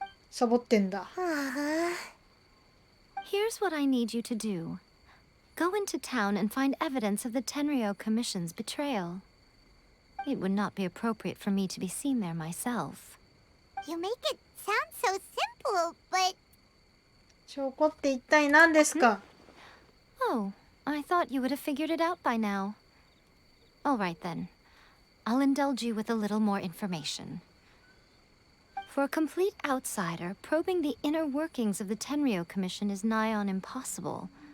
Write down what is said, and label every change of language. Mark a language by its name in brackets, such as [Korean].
[Japanese] サボってんだ。 [English] Here's what I need you to do. Go into town and find evidence of the Tenryo Commission's betrayal. It would not be appropriate for me to be seen there myself. You make it sound so simple, but... [Japanese] 証拠って一体何ですか？ [English] Oh, I thought you would have figured it out by now. All right then. I'll indulge you with a little more information. For a complete outsider, probing the inner workings of the Tenryo Commission is nigh on impossible.